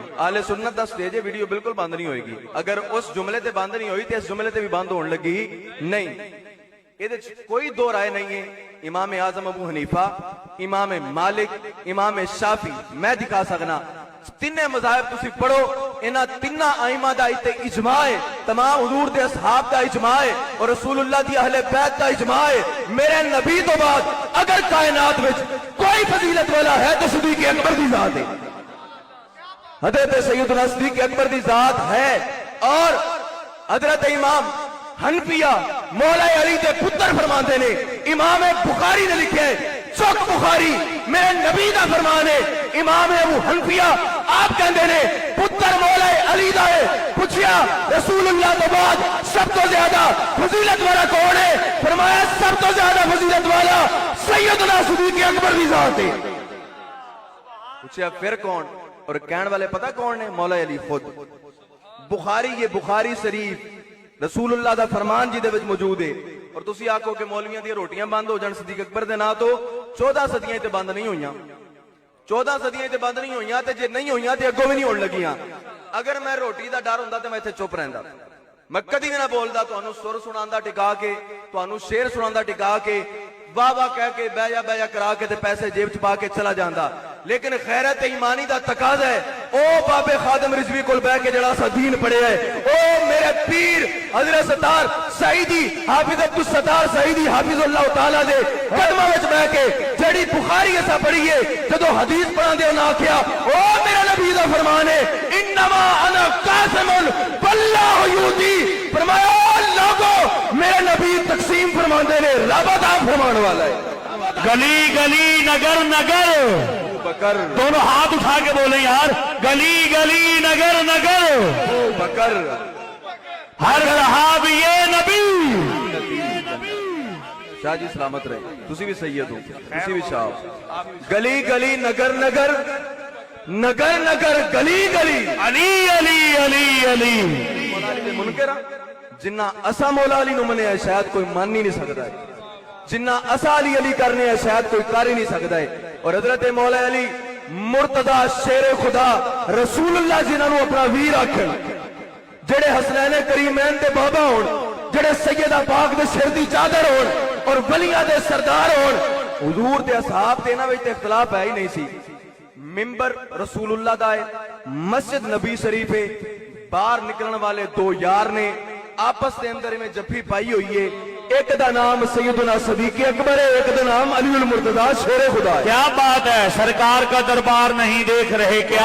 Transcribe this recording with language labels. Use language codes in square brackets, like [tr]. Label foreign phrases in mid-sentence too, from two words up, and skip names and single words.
[pa] اہل سنت دا سٹیج ہے، ویڈیو بالکل بند نہیں ہوئے گی۔ اگر اس جملے تے بند نہیں ہوئی تے اس جملے تے بھی بند ہونے لگی نہیں، [ur] یہ کوئی دو رائے نہیں ہے۔ [pa] امام اعظم ابو حنیفہ، امام مالک، امام شافعی، میں دکھا سکنا تینے مذاہب تسی پڑھو، انہاں تینہ ائمہ دا اجماع ہے، تمام حضور دے اصحاب دا اجماع ہے اور رسول اللہ دی اہل بیت دا اجماع ہے۔ میرے نبی تو بعد اگر کائنات وچ کوئی فضیلت والا ہے تو صدیق اکبر دی ذات ہے، حضرت سیدنا صدیق اکبر دی ذات ہے۔ اور حضرت امام حنفیہ مولا علی دے پتر فرماندے نے، امام بخاری نے لکھے چوک بخاری میرے نبی دا فرمان ہے، امام ابو حنفیہ آپ کہندے نے پتر مولا علی دا ہے۔ پوچھیا رسول اللہ تو بعد سب تو زیادہ فضیلت والا کون ہے؟ فرمایا سب تو زیادہ فضیلت والا سیدنا صدیق اکبر دی ذات ہے۔ پوچھیا پھر کون؟ اور کہن والے پتہ کون ہے؟ مولا علی خود۔ بخاری، یہ بخاری شریف رسول اللہ دا فرمان جی دے وچ موجود ہے۔ اور تسی آکھو کہ مولویاں دی روٹیاں بند ہو جان صدیق اکبر دے نا تو 14 صدیاں تے بند نہیں ہوئیاں، 14 صدیاں تے بند نہیں ہوئیاں تے جے نہیں ہوئیاں تے اگوں بھی نہیں ہون لگیاں۔ اگر میں روٹی دا ڈر ہوندا تے میں ایتھے چپ رہندا، میں کدی بھی نہ بولدا، تانوں سر سناندا ٹکا کے، تانوں شعر سناندا ٹکا کے، واہ واہ کہہ کے بہ جا کرا کے تے پیسے جیب چ پا کے چلا جاندا۔ لیکن غیرت ایمانی دا تقاضا ہے، او بابے خادم رضوی کول بیٹھ کے جڑا سا دین پڑھیا ہے، او میرے پیر حضرت ستار سعیدی حافظ عبد الستار سعیدی حافظ اللہ تعالی دے قدماں وچ بیٹھ کے جڑی بخاری اسا پڑھی ہے، جدوں حدیث پڑھاندے انہاں آکھیا او میرا نبی دا فرمان ہے [ar] انما انا قاسم واللہ یؤتی، [pa] فرمایا لوگو میرے نبی تقسیم فرماندے نے، رب عطا فرمان والا ہے۔ [ur] گلی گلی نگر نگر، بکر دونوں ہاتھ اٹھا کے بولیں یار، گلی گلی نگر نگر، بکر ہر رہا بھی یہ نبی۔ [pa] شاہ جی سلامت رہے، تسی بھی سید ہو، تسی بھی شاہ۔ [ur] گلی گلی نگر نگر، نگر نگر گلی گلی، علی علی علی علی۔ [pa] مولا علی دے منکر جنہ اسا مولا علی نو منیا [ur] شاید کوئی مان ہی نہیں سکتا ہے، [pa] جنہ اسا علی علی کرنے ہے [ur] شاید کوئی کر ہی نہیں سکتا ہے۔ [pa] اور حضرت مولا علی مرتضی شیر خدا رسول اللہ جنہاں نو اپنا ویر آکھن، جڑے حسنین کریمین دے بابا ہون، جڑے سیدہ پاک دے سر دی چادر ہون اور ولیاں دے سردار ہون، حضور دے اصحاب دے انہاں وچ اختلاف ہے ہی نہیں سی۔ منبر رسول اللہ دا ہے، مسجد نبی شریف ہے، باہر نکلن والے دو یار نے آپس دے اندر میں جفی پائی ہوئی ہے، ایک دا نام سیدنا صدیق اکبر ہے، ایک دا نام علی المرتضی شیر خدا ہے۔ [ur] کیا بات ہے، سرکار کا دربار نہیں دیکھ رہے کیا؟